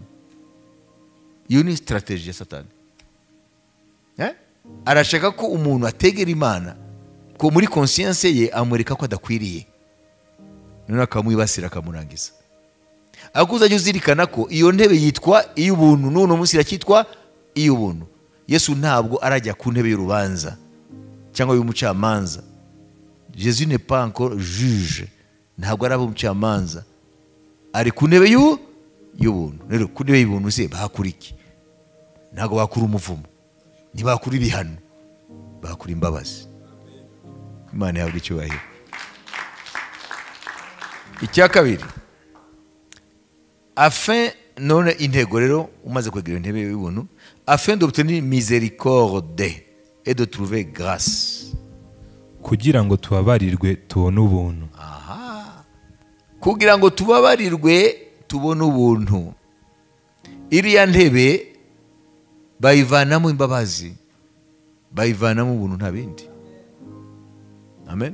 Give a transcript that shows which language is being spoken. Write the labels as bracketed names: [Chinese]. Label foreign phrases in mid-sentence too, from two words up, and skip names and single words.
[Kinyarwanda] Iyo ni strategie ya Satani. Arashaka ko umuntu ategera Imana, ko muri conscience ye amureka ko adakwiriye, none akamwibasira akamurangiza. Akuza ajya uzirikana ko iyo ntebe yitwa iy'ubuntu, n'uno munsi iracyitwa iy'ubuntu. Yesu ntabwo arajya ku ntebe y'urubanza cyangwa y'umucamanza. [French] Jésus n'est pas encore juge, [Kinyarwanda] ntabwo araba umucamanza, ari ku ntebe y'ubuntu. Rero ku ntebe y'ubuntu se bakura iki? Ntabwo bakura umuvumo, ntibakura ibihano, bakura imbabazi. Imana yahabwa icyubahiro. Icya kabiri, afin, none intego rero umaze kwegera intebe y'ubuntu, [French] afin d'obtenir miséricorde et de trouver grâce. [Kinyarwanda] kugira ngo tubabarirwe tubone ubuntu. Kugira ngo tubabarirwe tubone ubuntu. Iriya ntebe bayivanamo imbabazi, bayivanamo ubuntu, nta bindi. Amen.